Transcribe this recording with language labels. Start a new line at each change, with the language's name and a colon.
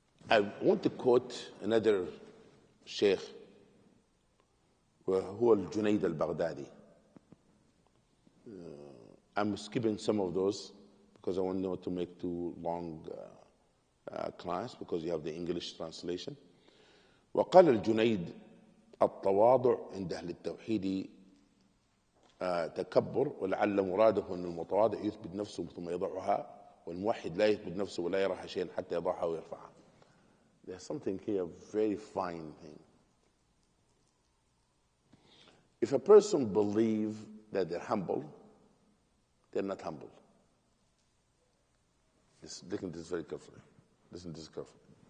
English: I want to quote another sheikh, who is Junaid al-Baghdadi. I'm skipping some of those because I want not to make too long class, because you have the English translation.
Arabic: وقال الجنيد التواضع عند أهل التوحيد تكبر، ولعل مراده أن المتواضع يثبت نفسه ثم يضعها، والموحد لا يثبت نفسه ولا يراها شيئا حتى يضعها ويرفعها.
English: There's something here, very fine thing. If a person believes that they're humble, they're not humble. Listen to this very carefully. Listen to this carefully.